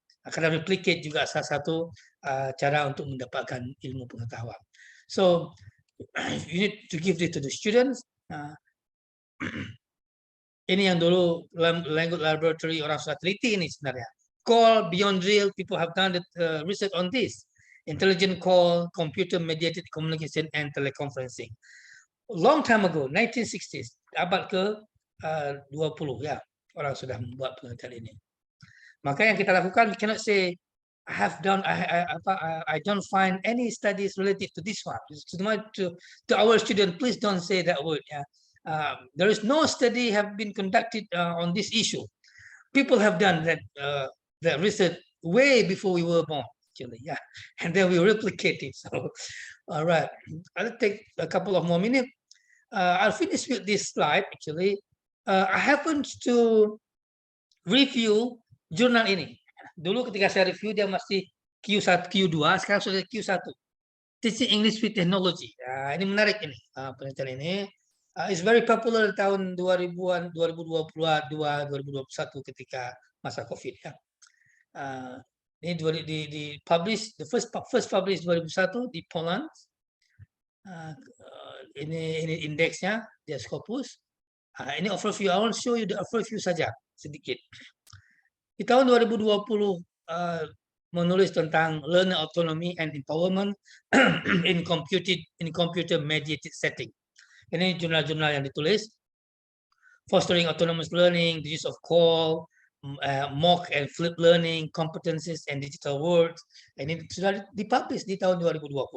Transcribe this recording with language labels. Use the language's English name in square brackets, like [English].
[Indonesian] Karena replicate juga salah satu cara untuk mendapatkan ilmu pengetahuan. [English] So you need to give it to the students. [Indonesian] Ini yang dulu language laboratory orang sudah teliti ini sebenarnya. [English] Call, beyond drill, people have done the research on this. Intelligent call, computer mediated communication, and teleconferencing. Long time ago, 1960s, [Indonesian] abad ke-20 ya, [English] orang sudah membuat penelitian ini. [Indonesian] Maka yang kita lakukan, [English] we cannot say I don't find any studies related to this one. To our student, please don't say that word. Yeah. There is no study have been conducted on this issue. People have done that research way before we were born, actually. Yeah, and then we replicate it. So, all right, I'll take a couple of more minutes. I'll finish with this slide. Actually, I happened to review jurnal ini. [Indonesian] Dulu ketika saya review dia masih Q1, Q2, sekarang sudah Q1. [English] Teaching English with Technology. [Indonesian] Ini menarik ini penelitian ini. [English] It's very popular [Indonesian] tahun 2000-an, 2022, 2021 ketika masa COVID ya. Ini di publish, [English] the first published [Indonesian] 2001 di Poland. Ini indeksnya, dia Scopus. Ini overview. [English] I want to show you the overview [Indonesian] saja sedikit. Di tahun 2020 menulis tentang [English] learner autonomy and empowerment in computer mediated setting. [Indonesian] Ini jurnal-jurnal yang ditulis. [English] Fostering autonomous learning, the use of call, mock and flip learning, competencies and digital words. [Indonesian] Ini sudah dipublish di tahun 2020.